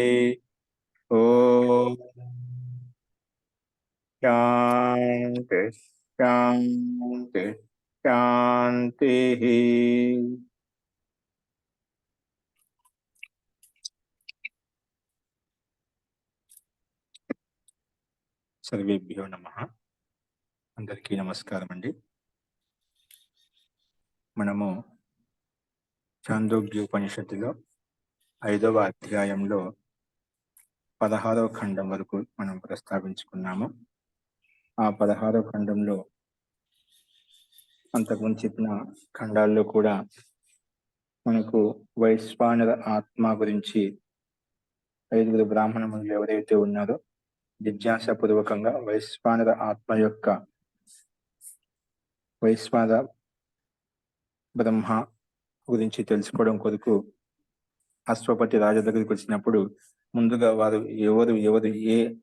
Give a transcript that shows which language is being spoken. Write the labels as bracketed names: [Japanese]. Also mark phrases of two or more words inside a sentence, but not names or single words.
[Sanskrit] ओम शांति शांति शांति। सर्वेभ्यो नमः। [Telugu] అందరికీ నమస్కారం అండి। మనము చాందోగ్యోపనిషత్తులో 5వ అధ్యాయంలో 16వ ఖండం వరకు మనం ప్రస్తావించుకున్నాము. ఆ 16వ ఖండంలో అంతకుముందు చెప్పిన ఖండాల్లో కూడా మనకు వైశ్వానర ఆత్మ గురించి 5 బ్రాహ్మణులు ఎవరైతే ఉన్నారో జిజ్ఞాసాపూర్వకంగా వైశ్వానర ఆత్మ యొక్క వైశ్వానర బ్రహ్మ గురించి తెలుసుకోవడం కొరకు అశ్వపతి రాజు దగ్గరికి వచ్చినప్పుడు ముందుగా వారు ఎవరు ఏ